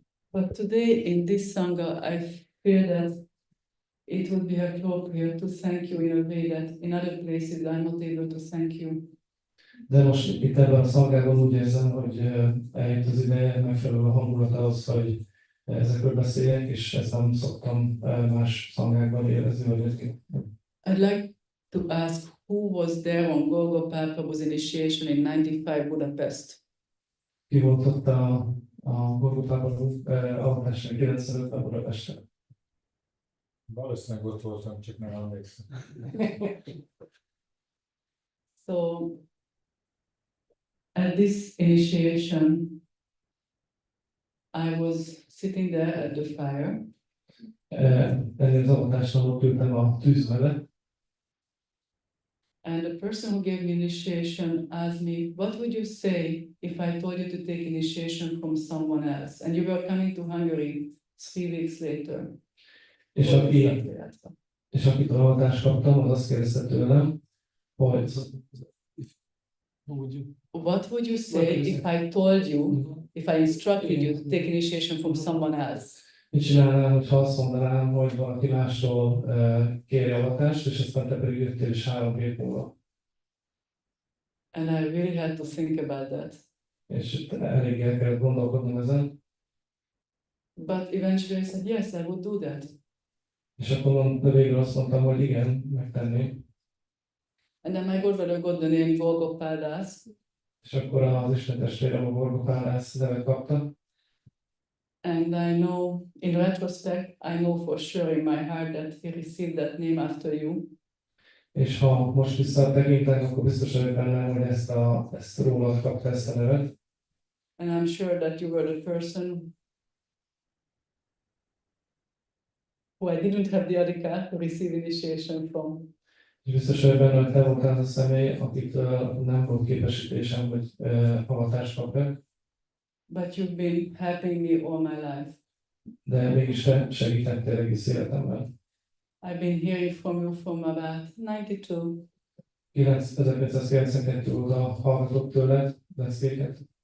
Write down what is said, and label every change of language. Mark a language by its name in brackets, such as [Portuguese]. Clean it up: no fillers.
[English] But today in this Sangha, I feel that it would be appropriate to thank you in a way that in other places I'm not able to thank you. [Hungarian] De most itt ebben a szangában úgy érzem, hogy eljött az ideje, megfelelő a hangulat ahhoz, hogy ezekről beszéljek, és ezt nem szoktam más szangákban érezni, vagy egyébként. [English] I'd like to ask who was there on Golgopal Prabhu's initiation in 95 Budapest? [Hungarian] Ki volt ott a Govinda avatásán 95-ben Budapesten? Valószínűleg ott voltam, csak nem emlékszem. [English] So at this initiation, I was sitting there at the fire. [Hungarian] Ennél az avatásnál ott ültem a tűz mellett. [English] And the person who gave me initiation asked me, what would you say if I told you to take initiation from someone else? And you were coming to Hungary 3 weeks later. [Hungarian] És akit avatást kaptam, az azt kérdezte tőlem, hogy [English] What would you say if I told you, if I instructed you to take initiation from someone else? [Hungarian] mit csinálnál, hogyha azt mondanám, hogy valaki mástól kérje avatást, és aztán te pedig jöttél is 3 hét múlva. [English] And I really had to think about that. [Hungarian] És elég el kellett gondolkodnom ezen. [English] But eventually I said, yes, I would do that. [Hungarian] És akkor végül azt mondtam, hogy igen, megtenném. [English] And then my godbrother got the name Golgopádász. [Hungarian] És akkor az Isten testvérem a Gorgopálász nevet kapta. [English] And I know, in retrospect, I know for sure in my heart that he received that name after you. [Hungarian] És ha most visszatekintek, akkor biztos vagyok benne, hogy ezt rólad kapta ezt a nevet. [English] And I'm sure that you were the person who I didn't have the adhikar to receive initiation from. [Hungarian] És biztos vagyok benne, hogy te voltál az a személy, akitől nem volt képesítésem, hogy avatást kapjak. [English] But you've been helping me all my life. [Hungarian] De mégis te segítettél egész életemben. [English] I've been hearing from you from about 92. [Hungarian] 1992 óta hallgatok tőled leckéket.